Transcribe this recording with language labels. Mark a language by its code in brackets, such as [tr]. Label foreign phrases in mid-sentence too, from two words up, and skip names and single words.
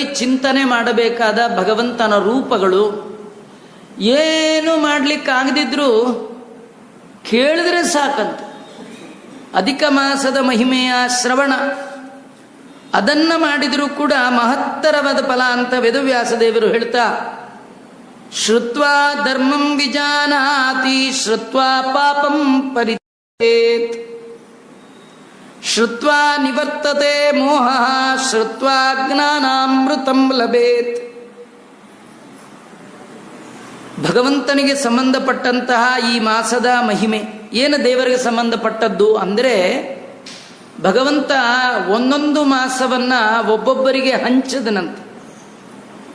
[kn] ಚಿಂತನೆ ಮಾಡಬೇಕಾದ ಭಗವಂತನ ರೂಪಗಳು, ಏನು ಮಾಡಲಿಕ್ಕಾಗದಿದ್ರೂ ಕೇಳಿದ್ರೆ ಸಾಕಂತ ಅಧಿಕ ಮಾಸದ ಮಹಿಮೆಯ ಶ್ರವಣ, ಅದನ್ನ ಮಾಡಿದರೂ ಕೂಡ ಮಹತ್ತರವಾದ ಫಲ ಅಂತ ವೇದವ್ಯಾಸ ದೇವರು ಹೇಳ್ತಾ, [sa] ಶ್ರುತ್ವಾ ಧರ್ಮಂ ವಿಜಾನಾತಿ ಶ್ರುತ್ವಾ ಪಾಪಂ ಪರಿತ್ಯಜೇತ್ ಶ್ರುತ್ವಾ ನಿವರ್ತತೆ ಮೋಹಃ ಶ್ರುತ್ವಾ ಜ್ಞಾನಾಮೃತಂ ಲಭೇತ್. [kn] ಭಗವಂತನಿಗೆ ಸಂಬಂಧಪಟ್ಟಂತಹ ಈ ಮಾಸದ ಮಹಿಮೆ ಏನು ದೇವರಿಗೆ ಸಂಬಂಧಪಟ್ಟದ್ದು ಅಂದರೆ, ಭಗವಂತ ಒಂದೊಂದು ಮಾಸವನ್ನ ಒಬ್ಬೊಬ್ಬರಿಗೆ ಹಂಚದನಂತೆ.